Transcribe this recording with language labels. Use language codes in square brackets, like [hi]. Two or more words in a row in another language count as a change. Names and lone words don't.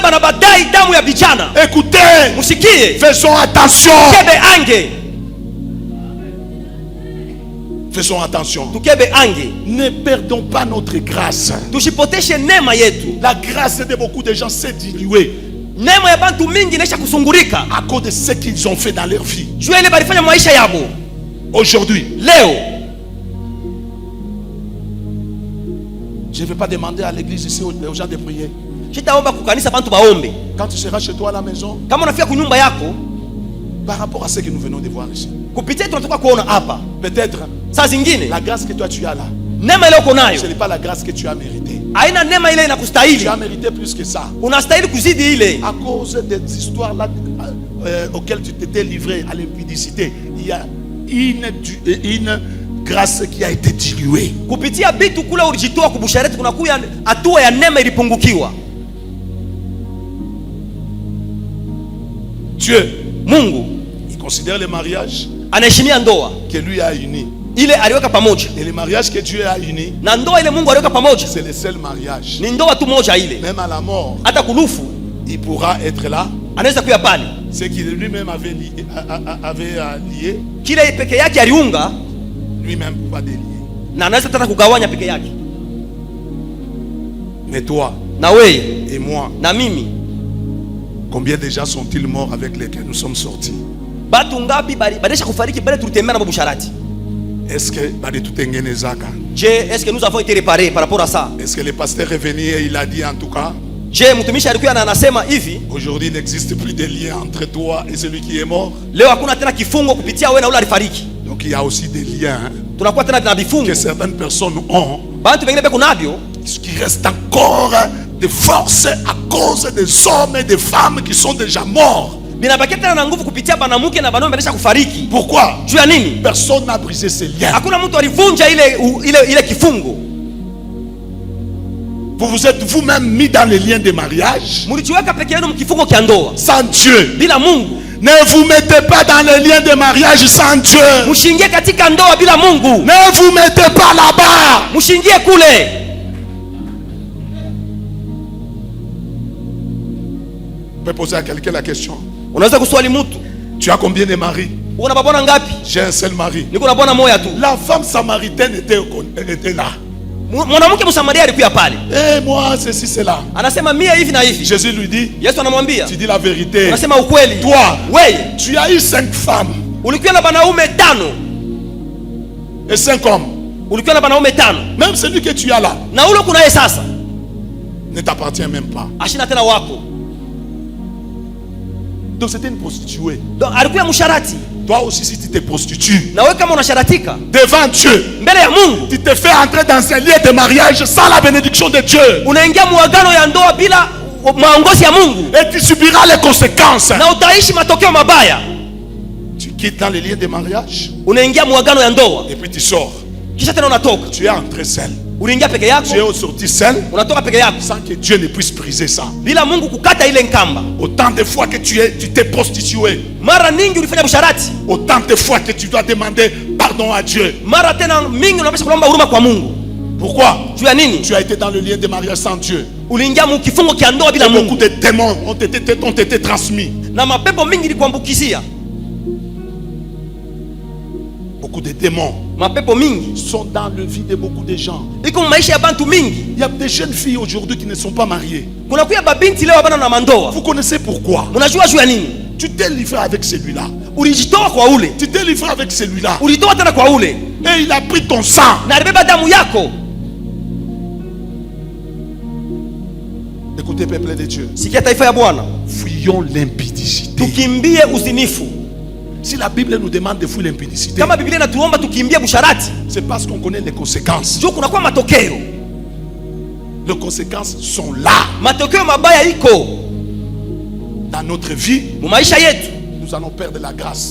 [fr] Écoutez, faisons attention. Faisons attention. Ne perdons pas notre grâce. La grâce de beaucoup de gens s'est diluée [sw] Neema ya bantu mingi inaisha kusungurika [fr] à cause de ce qu'ils ont fait dans leur vie. [sw] Juu ile balifanya maisha yabo. [fr] Aujourd'hui, [sw] leo, [fr] je ne vais pas demander à l'église ici aux gens de prier. [sw] Sitaomba kukanisa bantu baombe. [fr] Quand tu seras chez toi à la maison, [sw] kama unafika kunyumba yako, [fr] par rapport à ce que nous venons de voir ici, [sw] kupitia tunatoka kuona hapa, [fr] peut-être [sw] saa zingine [fr] la grâce que toi tu as là, [sw] neema ile uko nayo, [fr] ce n'est pas la grâce que tu as méritée. [sw] Haina neema ile inakustahili. [fr] Tu as mérité plus que ça. [sw] Unastahili kuzidi ile. [fr] À cause des histoires là auxquelles tu t'étais livré à l'impudicité, il y a une grâce qui a été diluée. [sw] Kupitia bitu kula ulijitoa kubushareti kunakuya hatua ya neema ilipungukiwa. [fr] Dieu, [sw] Mungu, [fr] il considère le mariage [sw] anaheshimia ndoa [fr] que lui a uni. [sw] Ile aliweka pamoja. [fr] Et le mariage que Dieu a uni, [sw] na ndoa ile Mungu aliweka pamoja, [fr] c'est le seul mariage. [sw] Ni ndoa tu moja ile. [fr] Même à la mort, [sw] hata kulufu, [fr] il pourra être là. [sw] Anaweza kuya pale. [fr] Ce qu'il lui-même avait lié, [sw] kile peke yake aliunga, [fr] lui-même peut pas délier. [sw] Na anaweza tata kugawanya peke yake. [fr] Mais toi, [sw] na wewe [fr] et moi, [sw] na mimi, [fr] combien de gens sont-ils morts avec lesquels nous sommes sortis? [sw] Batu ngapi badesha kufariki bale tulitembea na busharati? [fr] Est-ce que est-ce que nous avons été réparés par rapport à ça? Est-ce que le pasteur est venu et il a dit en tout cas? [sw] Mtumishi alikuwa anasema hivi, [fr] aujourd'hui il n'existe plus de lien entre toi et celui qui est mort. [sw] Leo hakuna tena kifungo kupitia wewe na ule alifariki. [fr] Donc il y a aussi des liens [sw] tunakuwa tena na vifungo [fr] que certaines personnes ont, [sw] bantu wengine beko nabyo, [fr] qui reste encore de force à cause des hommes et des femmes qui sont déjà morts. [sw] Binabakia tena na nguvu kupitia banamuke na banaume banesha kufariki. [fr] Pourquoi? [sw] Juu ya nini? [fr] Personne n'a brisé ces liens. [sw] Hakuna mtu alivunja ile kifungo. [fr] Vous vous êtes vous-même mis dans les liens de mariage. [sw] Mulijiweka peke yenu mkifungo kia ndoa. [fr] Sans Dieu. [sw] Bila Mungu. [fr] Ne vous mettez pas dans les liens de mariage sans Dieu. [sw] Mushingie katika ndoa bila Mungu. [fr] Ne vous mettez pas là-bas. [sw] Mushingie kule. [fr] On peut poser à quelqu'un la question. [sw] Unaweza kuswali mtu, [fr] tu as combien de maris? [sw] Una babona ngapi? [fr] J'ai un seul mari. [sw] Niko na bwana moja tu. [fr] La femme samaritaine était là. [sw] Mwanamke Msamaria alikuwa pale. [fr] Moi ceci c'est là. [sw] Anasema mia hivi na hivi. [fr] Jésus lui dit, [sw] Yesu anamwambia, [fr] tu dis la vérité. [sw] Anasema ukweli. [fr] Toi, [sw] wewe, [fr] tu as eu 5 femmes. [sw] Ulikuwa na banaume 5. [fr] Et 5 hommes. [sw] Ulikuwa na banaume 5. [fr] Même celui que tu as là. [sw] Na ule kunaye sasa [fr] ne t'appartient même pas. [sw] Ashina tena wako. [fr] Donc c'était une prostituée. [sw] Donc alikuwa msharati. [fr] Toi aussi si tu te prostitues, [sw] na wewe kama unasharatika [fr] devant Dieu, [sw] mbele ya Mungu, [fr] tu te fais entrer dans un lieu de mariage sans la bénédiction de Dieu. [sw] Unaingia muagano ya ndoa bila maongozi ya Mungu. [fr] Et tu subiras les conséquences. [sw] Na utaishi matokeo mabaya. [fr] Tu quittes dans les lieux de mariage. [sw] Unaingia muagano ya ndoa. [fr] Et puis tu sors. [sw] Kisha tena unatoka. [fr] Tu es entré seul. [sw] Unaingia peke yako. [fr] Tu es sorti seul. [sw] Unatoka peke yako. [fr] Sans que Dieu ne puisse briser ça. [sw] Bila Mungu kukata ile nkamba. [fr] Autant de fois que tu t'es prostitué. [sw] Mara nyingi ulifanya busharati. [fr] Autant de fois que tu dois demander pardon à Dieu. [sw] Mara tena mingi unapaswa kuomba huruma kwa Mungu. [fr] Pourquoi? Tu as nini? Tu as été dans le lien de mariage sans Dieu. [sw] Uliingia mkifungo kia ndoa bila Mungu. [fr] Beaucoup de démons ont été transmis. [sw] Na mapepo mingi ilikuambukizia. [fr] Beaucoup de démons [sw] mapepo mingi [fr] sont dans le vie de beaucoup de gens. [sw] Iko maisha ya bantu mingi. [fr] Il y a des jeunes filles aujourd'hui qui ne sont pas mariées. [sw] Kuna kuya babinti leo bana na mandoa. [fr] Vous connaissez pourquoi? [sw] Unajua juu ya nini? [fr] Tu t'es livré avec celui-là. [sw] Ulijitoa kwa ule. [fr] Tu t'es livré avec celui-là. [sw] Ulitoa tena kwa ule. [fr] Et il a pris ton sang. [sw] Na alibeba damu yako. [fr] Écoutez peuple de Dieu. [sw] Sikia taifa ya Bwana. [fr] Fuyons l'impudicité. [sw] Tukimbie uzinifu. [fr] Si la Bible nous demande de fuir l'impudicité, [sw] kama Biblia inatuomba tukimbie busharati, [fr] c'est parce qu'on connaît les conséquences. [sw] Juu kuna kwa matokeo. [fr] Les conséquences sont là. [sw] Matokeo mabaya iko [fr] dans notre vie. [sw] Maisha yetu [fr] nous allons perdre la grâce.